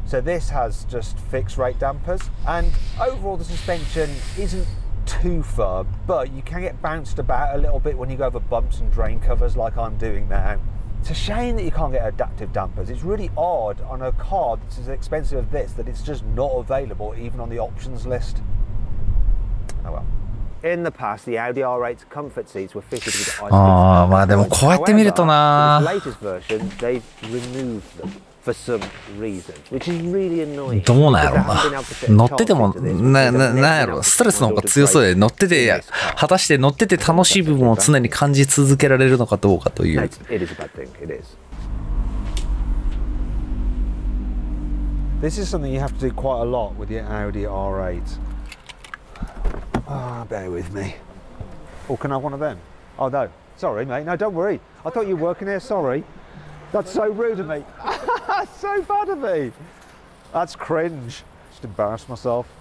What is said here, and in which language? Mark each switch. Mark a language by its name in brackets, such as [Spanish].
[English] So this has just fixed rate dampers, and overall the suspension isn't too firm, but you can get bounced about a little bit when you go over bumps and drain covers like I'm doing now. It's a shame that you can't get adaptive dampers. It's really odd on a car that's as expensive as this that it's just not available even on the options list. Oh well. In the past, the Audi R8's comfort seats were fitted with ice. [Japanese] ああ、まあでもこうやって見るとな。 [English] For this latest version, they've removed them for some reason, which is really annoying. [Japanese] どうなんやろうな。乗っててもなんやろ、ストレスの方が強そうで、乗ってて果たして乗ってて楽しい部分を常に感じ続けられるのかどうかという。 [English] It is a bad thing. It is. This is something you have to do quite a lot with the Audi R8. Ah, bear with me. Oh, can I have one of them? Oh no, sorry mate, no don't worry. I thought you were working here, sorry. That's so rude of me. So bad of me. That's cringe. Just embarrassed myself.